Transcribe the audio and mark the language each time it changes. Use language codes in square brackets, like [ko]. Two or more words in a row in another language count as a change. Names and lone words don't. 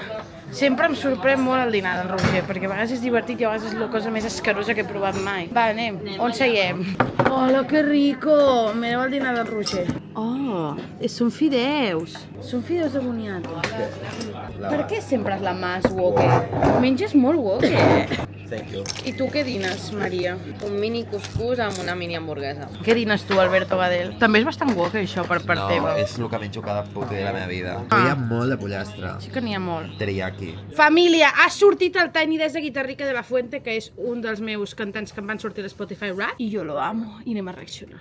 [ca] Sempre em sorprèn molt el dinar del Roger, perquè a vegades és divertit i a vegades és la cosa més escarosa que he provat mai. Va, anem. On seiem? Hola, [es] que rico! [ca] Mireu el dinar del Roger. Oh, són fideus. Són fideus de boniato. Per què sempre és la Mas woke? Menges molt woke. [en] Thank you. [ca] I tu què dines, Maria? Un mini cuscús amb una mini hamburguesa. Què dines tu, Alberto Badel? També és bastant woke, això, per part teva. No, és el que menjo cada puta dia de la meva vida. Hi ha molt de pollastre. Sí que n'hi ha molt. Teriyaki. Família, ha sortit el Tiny Desk de Guitarrica de la Fuente, que és un dels meus cantants que em van sortir a Spotify Rap, i jo [es] lo amo, [ca] i anem a reaccionar.